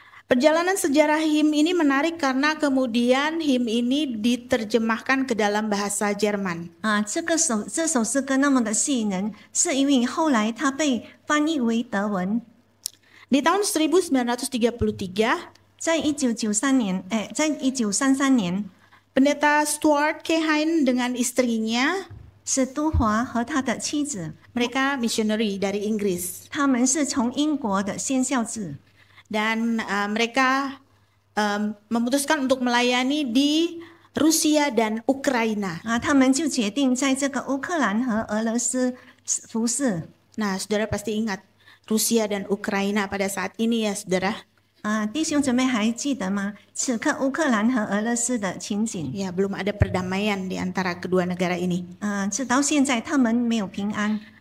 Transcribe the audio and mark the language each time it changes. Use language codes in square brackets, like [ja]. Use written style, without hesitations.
[id] Perjalanan sejarah hymn ini menarik karena kemudian hymn ini diterjemahkan ke dalam bahasa Jerman. [zh] 这首诗歌那么的吸引人，是因为后来它被翻译为德文。 [id] Di tahun 1933, [zh] 在1993年，在1933年， [id] pendeta Stuart Kehin dengan istrinya, [zh] 史都华和他的妻子， [id] mereka missionary dari Inggris. [zh] 他们是从英国的宣教士。 [id] Dan mereka memutuskan untuk melayani di Rusia dan Ukraina. [zh] 他们就决定在这个乌克兰和俄罗斯服侍。 [id] Nah, saudara pasti ingat Rusia dan Ukraina pada saat ini ya, saudara. [zh] 弟兄姊妹还记得吗？此刻乌克兰和俄罗斯的情景， [id] Ya, belum ada perdamaian di antara kedua negara ini. [zh] 直到现在他们没有平安。